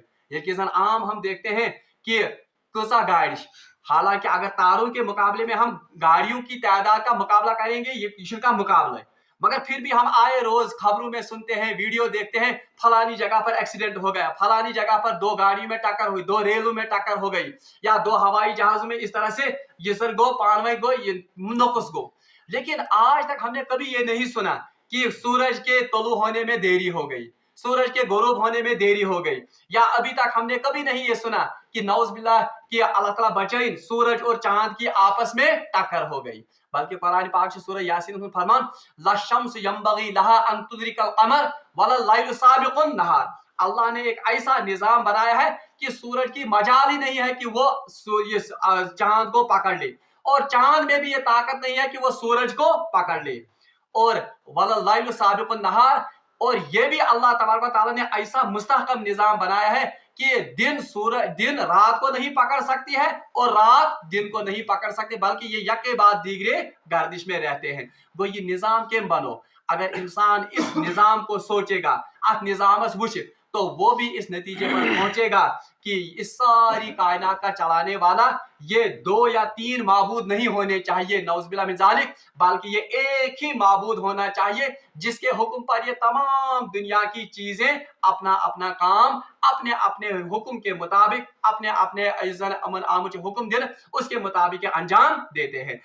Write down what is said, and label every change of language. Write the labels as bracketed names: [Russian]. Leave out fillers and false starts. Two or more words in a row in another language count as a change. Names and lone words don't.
[Urdu] یقیناً عام ہم دیکھتے ہیں کہ کُسا گاڑی، حالانکہ اگر تاروں کے مقابلے میں ہم گاڑیوں کی تعداد کا مقابلہ کریں گے، یہ ایشور کا مقابلہ ہے، مگر پھر بھی ہم آئے روز خبروں میں سنتے ہیں، ویڈیو دیکھتے ہیں، فلانی جگہ پر ایکسیڈنٹ ہو گیا، فلانی جگہ پر دو گاڑیوں میں ٹکر ہوئی، دو ریلوں میں ٹکر ہو گئی، یا دو ہوائی جہازوں میں اس طرح سے [Kashmiri] यसर गो पानवे गो नकुस गो। [Urdu] لیکن آج تک ہم نے کبھی یہ نہیں سنا کہ سورج کے طلوع ہونے میں دیری ہو گئی، سورج کے غروب ہونے میں دیری ہو گئی، یا ابھی تک ہم نے کبھی نہیں یہ سنا کہ نعوذ باللہ کہ اللہ تعالیٰ بچائے سورج اور چاند کی آپس میں ٹکر ہو گئی. بلکہ قرآن پاک سے سورہ یاسین میں فرمان [Arabic] لا الشمس ينبغي لها أن تدرك القمر ولا الليل سابق النهار, [Urdu] اللہ نے ایک ایسا نظام بنایا ہے کہ سورج کی مجال ہی نہیں ہے کہ وہ چاند کو پکڑ لے، اور چاند میں بھی یہ طاقت نہیں ہے کہ وہ سورج کو پکڑ لے. और [Arabic] ولا الليل سابق النهار, [Urdu] اور یہ بھی اللہ [Arabic] تبارك وتعالى [Urdu] نے ایسا مستحکم نظام بنایا ہے کہ دن رات کو نہیں پکڑ سکتی ہے اور رات دن کو نہیں پکڑ سکتی، بلکہ یہ [Persian] یکے بعد دیگرے [Urdu] گردش میں رہتے ہیں. [Kashmiri] गो ये निज़ाम केम बनो, [Urdu] اگر انسان اس نظام کو سوچے گا, [Kashmiri] अथ निज़ामस वुच, [Urdu] تو وہ بھی اس نتیجے پر پہنچے گا کہ اس ساری کائنات کا چلانے والا یہ 2 یا 3 معبود نہیں ہونے چاہئیں, [Arabic] نعوذ بالله من ذلك, [Urdu] بلکہ یہ ایک ہی معبود ہونا چاہیے جس کے حکم پر یہ تمام دنیا کی چیزیں اپنا اپنا کام اپنے اپنے حکم کے مطابق، اپنے اپنے عزت امن آمُچ حکم دن اس کے مطابق انجام دیتے ہیں.